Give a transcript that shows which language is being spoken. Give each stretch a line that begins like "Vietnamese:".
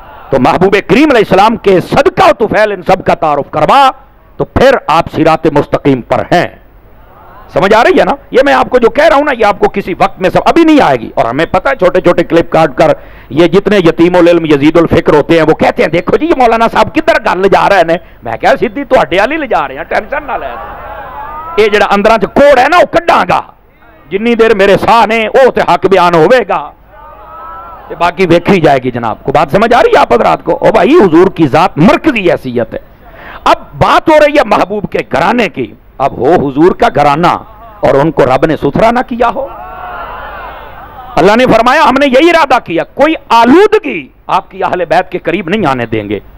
Urdu: تو محبوب کریم علیہ السلام کے صدقہ و طفیل ان سب کا تعارف کروا تو پھر آپ صراط مستقیم پر ہیں. سمجھ آ رہی ہے نا؟ یہ میں آپ کو جو کہہ رہا ہوں نا، یہ آپ کو کسی وقت میں سب ابھی نہیں آئے گی. اور ہمیں پتہ ہے چھوٹے چھوٹے کلپ کاٹ کر یہ جتنے یتیم العلم یزید الفکر ہوتے ہیں وہ کہتے ہیں دیکھو جی یہ مولانا صاحب
Punjabi: کدھر گل لے جا رہے ہیں. میں کہا سیدھی تواڈے والی لے جا رہے ہیں، ٹینشن نہ لے. یہ جڑا اندراں چ کوڑ ہے نا وہ کڈاں گا، جنی دیر میرے ساہ نے وہ تے حق بیان ہوے گا تے باقی ویکھی جائے گی.
Urdu: جناب کو بات سمجھ آ رہی ہے آپ حضرات کو؟ او بھائی حضور کی ذات مرکزی حیثیت ہے. اب بات ہو رہی ہے محبوب کے گھرانے کی. اب ہو حضور کا گھرانہ اور ان کو رب نے ستھرا نہ کیا ہو. اللہ نے فرمایا ہم نے یہی ارادہ کیا کوئی آلودگی آپ کی اہل بیت کے قریب نہیں آنے دیں گے.